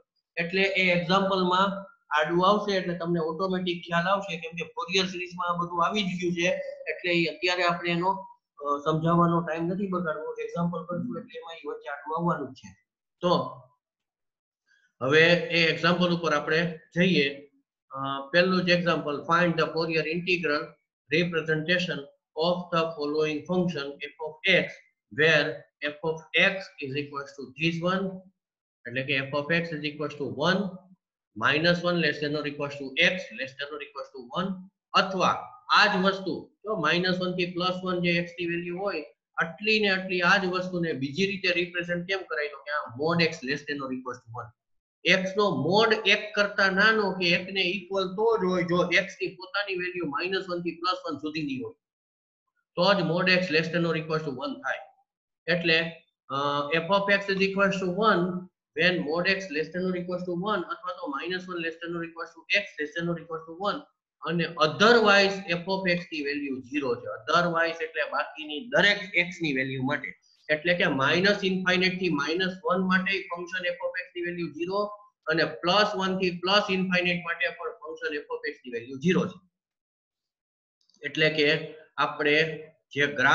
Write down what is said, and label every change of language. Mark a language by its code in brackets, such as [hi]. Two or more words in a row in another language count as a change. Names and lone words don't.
[gu] એટલે એ એક્ઝામ્પલમાં આડું આવશે એટલે તમને ઓટોમેટિક ખ્યાલ આવશે, કેમ કે ફોરિયર સિરીઝમાં આ બધું આવી જ ગયું છે, એટલે અત્યારે આપણે એનો સમજાવવાનો ટાઈમ નથી બગાડવો, એક્ઝામ્પલ કરશું એટલે એમાં વચ્ચે આડું આવવાનું છે. તો હવે એ એક્ઝામ્પલ ઉપર આપણે જઈએ. પહેલું જ એક્ઝામ્પલ, [en] find the Fourier integral representation of the following function f of x where f of x is equals to this one, [gu] એટલે કે [en] f of x is equals to 1 minus 1 less than or equals to x less than or equals to 1, [gu] અથવા આ જ વસ્તુ જો -1 થી +1 જે x ની વેલ્યુ હોય આટલી ને આટલી આ જ વસ્તુને બીજી રીતે રિપ્રેઝન્ટ કેમ કરાય, તો કે આ [en] mod x less than or equals to 1 [gu] x નો મોડ 1 કરતા નાનો કે 1 ને ઇક્વલ તો જ હોય જો x ની પોતાની વેલ્યુ -1 થી +1 સુધીની હોય તો જ [en] mod x less than or equal to 1 [gu] થાય એટલે [en] f of x is equal to 1 when mod x less than or equal to [gu] 1 અથવા તો -1 [en] less than or equal to x less than or equal to [gu] 1 અને [en] otherwise f of x [gu] ની વેલ્યુ 0 છે otherwise એટલે બાકીની દરેક x ની વેલ્યુ માટે એટલે કે -∞ થી -1 માટે ફંક્શન [en] f of x [gu] ની વેલ્યુ 0 અને +1 થી +∞ માટે પણ ફંક્શન [en] f of x [gu] ની વેલ્યુ 0 છે એટલે કે આપણે જે ગ્રાફ